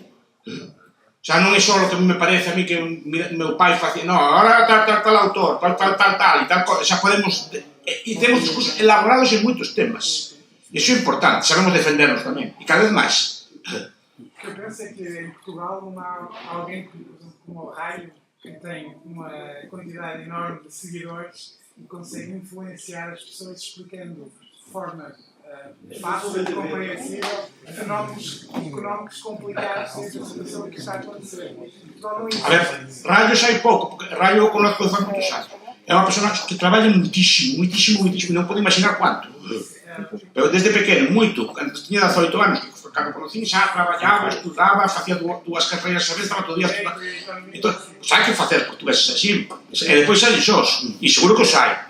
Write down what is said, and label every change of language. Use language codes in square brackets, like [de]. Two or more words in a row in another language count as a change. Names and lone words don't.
[gl] Xa non é só o que me parece a mí que meu pai facía, non, agora tal autor, tal, e tal cosa, xa podemos... E temos discursos elaborados en moitos temas. Iso é importante, sabemos defendernos tamén, e cada vez máis. [pt] O que eu penso é que em Portugal não há alguém que, por exemplo, como o Raio, que tem uma quantidade enorme de seguidores e consegue influenciar as pessoas explicando de forma fácil e compreensível fenómenos económicos complicados dentro da situação que está a acontecer. [gl] A ver, Raio sai pouco, porque Raio eu conozco de faz moitos anos. É unha persona que traballa moitísimo, non podo imaginar cuánto. Pero desde pequeno, moito, cando tiña 18 anos, cando conocín xa traballaba, estudaba, facía dúas carreiras a vez, estaba todo día estudando. Entón, hai que facer portugués así, e depois sai xos, e seguro que o sai.